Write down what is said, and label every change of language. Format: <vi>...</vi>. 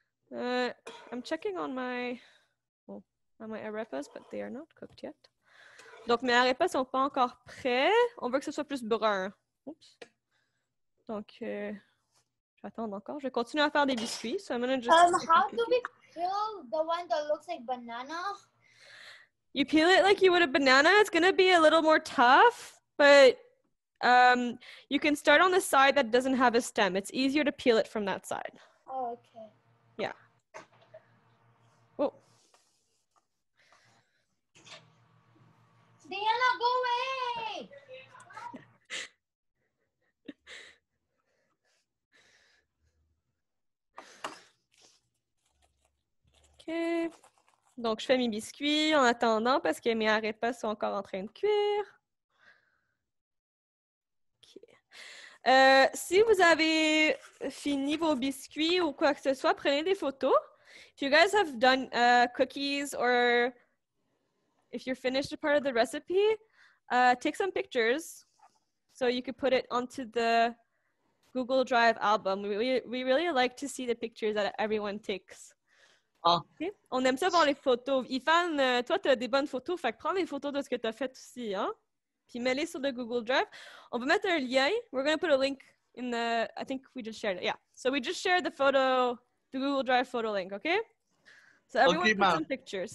<en>I'm checking on my arepas, but they are not cooked yet.</en> <fr>Donc, mes arepas sont pas encore prêts. On veut que ce soit plus brun. Oups. Donc, j'attends encore. Je vais continuer à faire des biscuits.</fr> <en>So I'm gonna just how do we peel the one that looks like banana? You peel it like you would a banana. It's gonna be a little more tough, but you can start on the side that doesn't have a stem. It's easier to peel it from that side. Oh, okay. Yeah. Oh. Diana, go away! OK.</en> <fr>Donc, je fais mes biscuits en attendant parce que mes arepas sont encore en train de cuire. OK. Si vous avez fini vos biscuits ou quoi que ce soit, prenez des photos.</fr> <en>If you guys have done cookies or if you're finished a part of the recipe, take some pictures so you could put it onto the Google Drive album. We really like to see the pictures that everyone takes. Okay?</en> <fr>On aime ça voir les photos. Ifan, toi, tu as des bonnes photos, fait que prends les photos de ce que tu as fait aussi, hein? Puis mets-les sur le Google Drive. On va mettre un lien.</fr> <en>We're going to put a link in the, I think we just shared it. Yeah. So we just shared the photo, the Google Drive photo link, okay? So everyone put some pictures.</en>